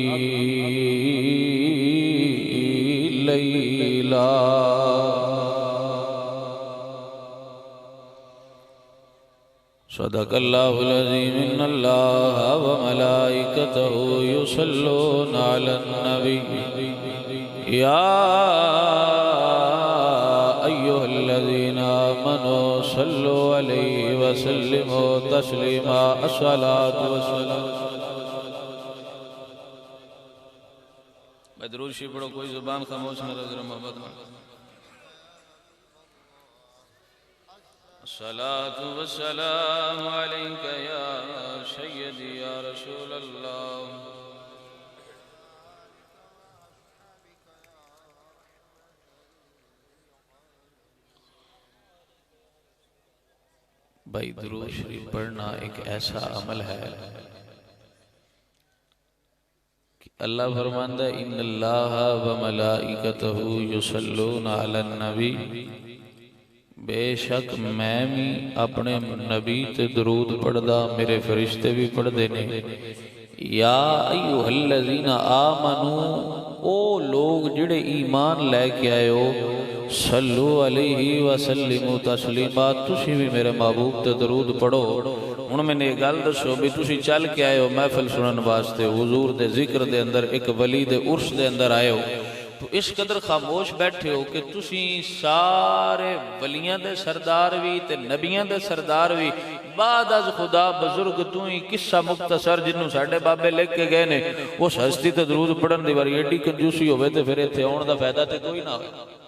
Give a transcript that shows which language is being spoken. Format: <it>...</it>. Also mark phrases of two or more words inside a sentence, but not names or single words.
<ar>ليلى صدق الله العظيم. إن الله وملائكته يصلون على النبي يا أيها الذين آمنوا صلوا عليه وسلموا تسليما. الصلاة والسلام.</ar> <ur>درود شریف پڑھو، کوئی زبان خاموش نہ رہے، ذرا محبت میں.</ur> <ar>الصلاة والسلام عليك يا سيدي يا رسول الله.</ar> <ur>بھائی درود شریف پڑھنا ایک ایسا عمل ہے کہ</ur> <pa>اللہ فرماندا ہے</pa> <ar>إن الله وملائكته يصلون على النبي</ar> <pa>بیشک میں بھی اپنے نبی تے درود پڑھدا، میرے فرشتے بھی پڑھتے نے.</pa> <ar>يا أيها الذين آمنوا,</ar> <pa>او لوگ جہڑے ایمان لے کے آئے ہو,</pa> <ar>صلوا عليه وسلموا تسليما,</ar> <pa>تسی بھی میرے محبوب تے درود پڑھو. ہݨ میں نے اک گل دسو بھی، تسی چل کے آئے ہو محفل سنن واسطے، حضور دے ذکر دے اندر، اک ولی دے عرس دے اندر آئے ہو، تو اس قدر خاموش بیٹھے ہو کہ تسی سارے ولیاں دے سردار بھی تے نبیاں دے سردار بھی,</pa> <fa>بعد از خدا بزرگ تو ہی قصه مختصر</fa> <pa>جنہوں ساڈے بابے لکھ کے گئے نے، اس ہستی تے درود پڑھن دی واری ایڈی کنجوسی ہووے تے فیر ایتھے آوݨ دا فائدہ تے کوئی نہ ہووے.</pa>